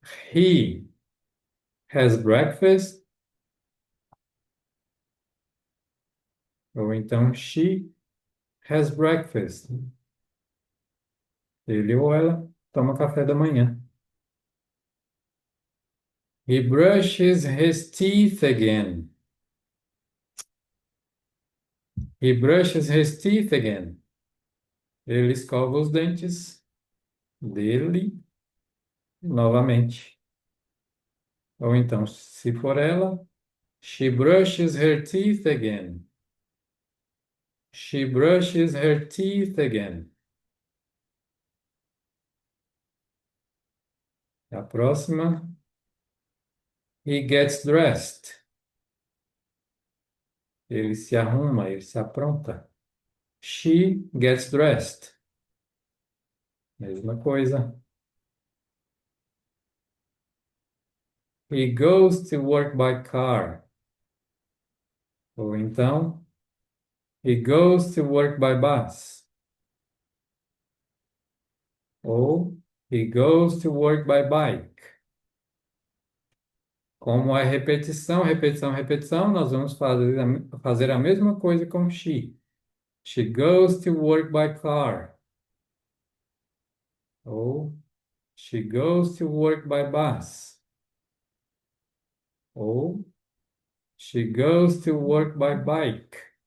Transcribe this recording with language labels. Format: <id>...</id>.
<en>He has breakfast,</en> <pt>ou então</pt> <en>she has breakfast.</en> <pt>Ele ou ela toma café da manhã.</pt> <en>He brushes his teeth again. He brushes his teeth again.</en> <pt>Ele escova os dentes dele novamente. Ou então, se for ela,</pt> <en>she brushes her teeth again. She brushes her teeth again.</en> <pt>A próxima,</pt> <en>he gets dressed.</en> <pt>Ele se arruma, ele se apronta.</pt> <en>She gets dressed.</en> <pt>Mesma coisa.</pt> <en>He goes to work by car. Ou então, he goes to work by bus. Ou he goes to work by bike.</en> <pt>Como é repetição, repetição, repetição, nós vamos fazer a mesma coisa com she.</pt> <en>She goes to work by car. Ou she goes to work by bus. Ou she goes to work by bike.</en>